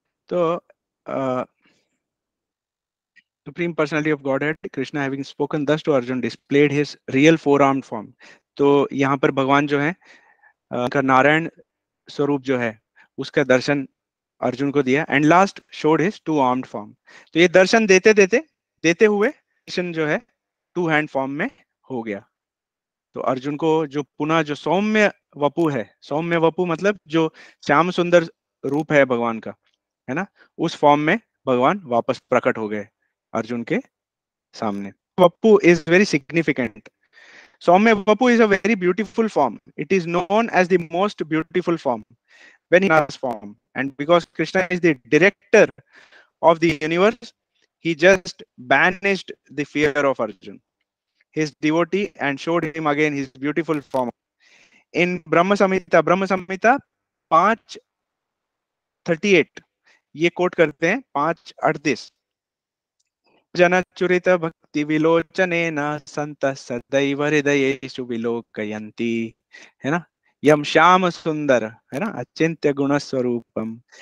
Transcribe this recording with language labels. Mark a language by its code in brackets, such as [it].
[en] तो Supreme Personality of Godhead, Krishna having spoken thus to Arjun, displayed his real four-armed form. [hi] तो यहाँ पर भगवान जो है नारायण स्वरूप जो है उसका दर्शन अर्जुन को दिया। [en] And last showed his two armed form. [hi] तो ये दर्शन देते देते देते हुए कृष्ण जो है टू हैंड फॉर्म में हो गया। तो अर्जुन को जो पुनः जो सौम्य वपु है, सौम्य वपु मतलब जो श्याम सुंदर रूप है भगवान का, है ना, उस फॉर्म में भगवान वापस प्रकट हो गए अर्जुन के सामने। [en] वपु is very significant. सौम्य वपु is a very beautiful form. It is known as the most beautiful form when in Krishna's form. And because Krishna is the director of the universe, he just banished the fear of Arjun, his devotee, and showed him again his beautiful form. In Brahma Samhita [hi] 5:38 ये coat करते हैं 5:38 जनचुरित भक्ति विलोचनेन संतः सदैव हृदयेषु विलोकयन्ति, है ना, यम श्याम सुंदर, है ना, अचिंत्य गुण स्वरूपम।